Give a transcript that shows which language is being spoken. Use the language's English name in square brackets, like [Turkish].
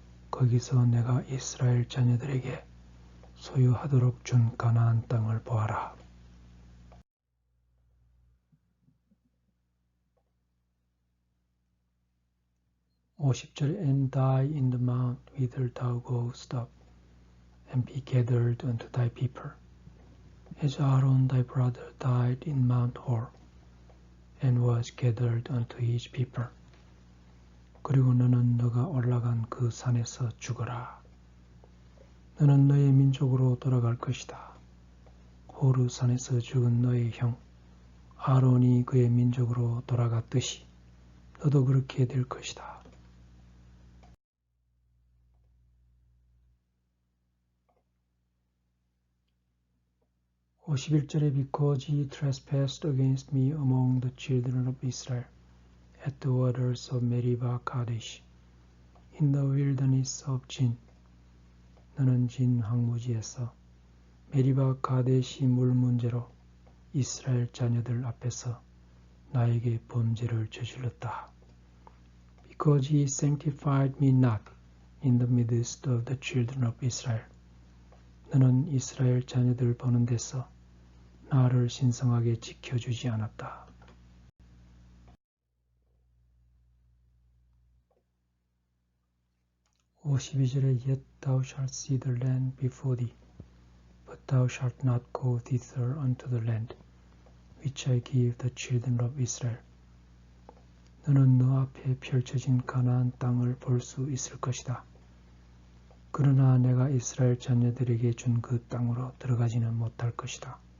[Korean] 거기서 내가 이스라엘 자녀들에게 소유하도록 준 가나안 땅을 보아라. 50절에 [English] And die in the mount whither thou goest up, and be gathered unto thy people, as Aaron thy brother died in Mount Hor, and was gathered unto his people. [Korean] 그리고 너는 너가 올라간 그 산에서 죽어라. 너는 너의 민족으로 돌아갈 것이다. 호르 산에서 죽은 너의 형 아론이 그의 민족으로 돌아갔듯이 너도 그렇게 될 것이다. 51절에 [English] Because ye trespassed against me among the children of Israel at the waters of Meribah Kadesh in the wilderness of Zin. [Korean] 너는 진 황무지에서 메리바 가데시 물 문제로 이스라엘 자녀들 앞에서 나에게 범죄를 저질렀다. [English] Because ye sanctified me not in the midst of the children of Israel. [Korean] 너는 이스라엘 자녀들 보는 데서 나를 신성하게 지켜주지 않았다. 52절에 [English] Yet thou shalt see the land before thee, but thou shalt not go thither unto the land, which I give the children of Israel. [Korean] 너는 너 앞에 펼쳐진 가나안 땅을 볼 수 있을 것이다. 그러나 내가 이스라엘 자녀들에게 준 그 땅으로 들어가지는 못할 것이다.